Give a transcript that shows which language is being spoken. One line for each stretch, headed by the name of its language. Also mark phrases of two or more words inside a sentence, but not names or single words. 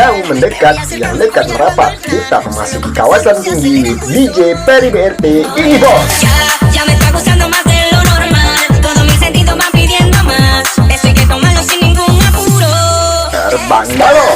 Indonesian: mendekat, yang dekat merapat. Kita memasuki kawasan tinggi DJ Peri BRT ini bos.
Spanish: Ya me está gustando más de lo normal. Todos mis sentidos van pidiendo más. Esto hay que tomarlo sin ningún apuro.
Indonesian: Terbang balon.